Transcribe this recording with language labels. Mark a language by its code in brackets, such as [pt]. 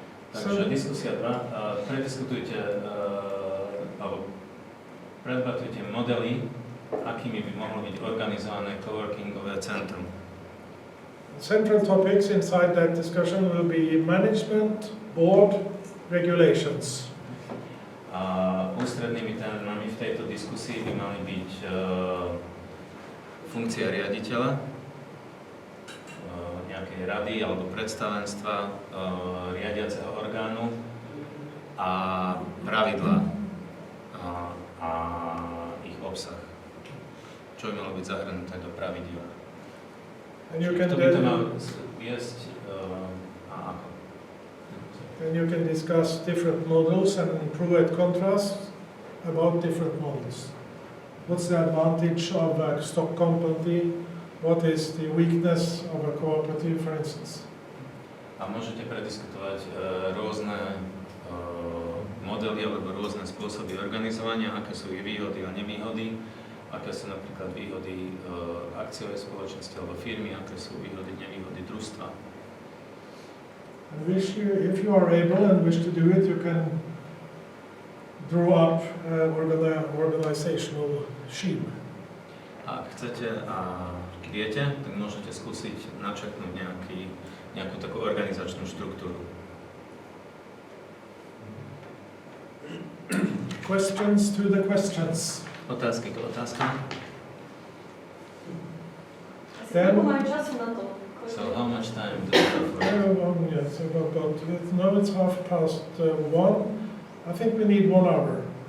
[sk] Takže diskusia 2, prediskutujte alebo predbatujte modely, akými by mohlo byť organizované coworkingové centrum. [en] Central topics inside that discussion will be management, board, regulations. [sk] A ústrednými témami v tejto diskusii by mali byť funkcia riaditeľa, nejakej rady alebo predstavenstva, riadiaceho orgánu a pravidlá a ich obsah. Čo by malo byť zahrnuté do pravidiel. Kto by to mal viesť a ako? [en] And you can discuss different models and pro and contrast about different models. What's the advantage of a stock company? What is the weakness of a cooperative, for instance? [sk] A môžete prediskutovať rôzne modely alebo rôzne spôsoby organizovania, aké sú ich výhody a nevýhody, aké sú napríklad výhody akciovej spoločnosti alebo firmy, aké sú výhody, nevýhody družstva. [en] If you are able and wish to do it, you can draw up an organizational scheme. [sk] A ak chcete a viete, tak môžete skúsiť načrtnúť nejakú takú organizačnú štruktúru. [en] Questions to the questions. [sk] Otázky k otázkam. [en] So how much time do you have for it? Yes, now it's 1:30. I think we need 1 hour.